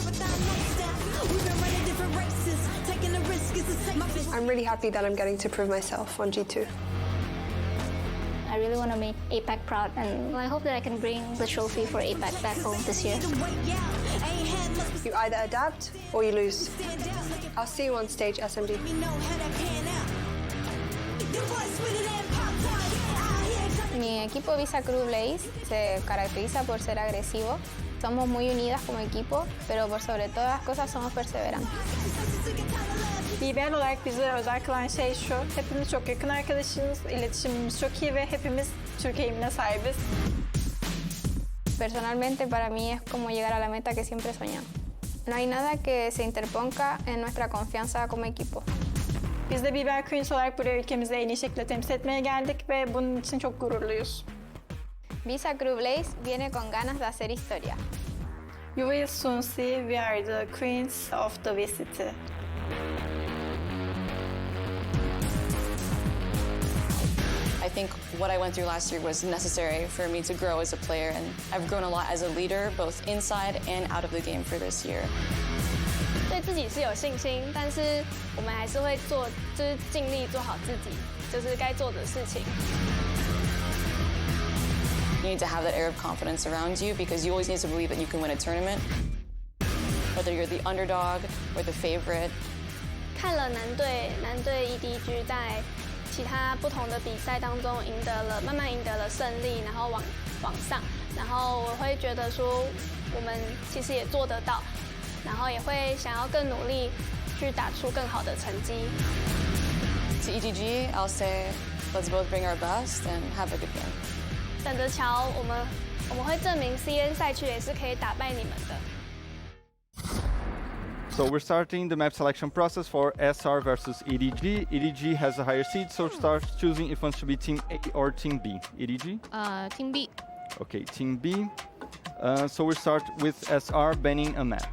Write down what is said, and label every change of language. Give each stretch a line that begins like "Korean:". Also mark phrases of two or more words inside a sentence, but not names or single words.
English: I'm really happy that I'm getting to prove myself on G2. I really want to make APAC proud, and I hope that I can bring the trophy for APAC back home this year. You either adapt or you lose. I'll see you on stage, SMD.
Spanish: Mi equipo Visa Crew Blaze se caracteriza por ser agresivo. Somos muy unidas como equipo, pero por sobre todas las cosas somos perseverantes.
Turkish: BBL olarak bizi özel kılan şey şu, hepimiz çok yakın arkadaşız, iletişimimiz çok iyi ve hepimiz Türkiye eğilimine sahibiz.
Spanish: Personalmente para mí es como llegar a la meta que siempre soñamos. No hay nada que se interponga en nuestra confianza como equipo.
Turkish: Biz de BBL Queens olarak buraya ülkemizi en iyi şekilde temsil etmeye geldik ve bunun için çok gururluyuz.
Spanish: Visa Crew Blaze viene con ganas de hacer historia.
English: You will soon see we are the queens of the VCT. I think what I went through last year was necessary for me to grow as a player, and I've grown a lot as a leader, both inside and out of the game for this year.
Chinese: 对自己是有信心，但是我们还是会做，就是尽力做好自己，就是该做的事情。
English: You need to have that air of confidence around you because you always need to believe that you can win a tournament, whether you're the underdog or the favorite.
Chinese: 看了男队 EDG 在其他不同的比赛当中慢慢赢得了胜利，然后往上，然后我会觉得说我们其实也做得到，然后也会想要更努力去打出更好的成绩。
English: To EDG, I'll say, let's both bring our best and have a good game.
Chinese: 等着瞧，我们会证明 CN 赛区也是可以打败你们的。
English: So we're starting the map selection process for SR versus EDG. EDG has a higher seed, so start choosing if wants to be Team A or Team B. EDG? Team B. Okay, Team B. So we start with SR banning a map.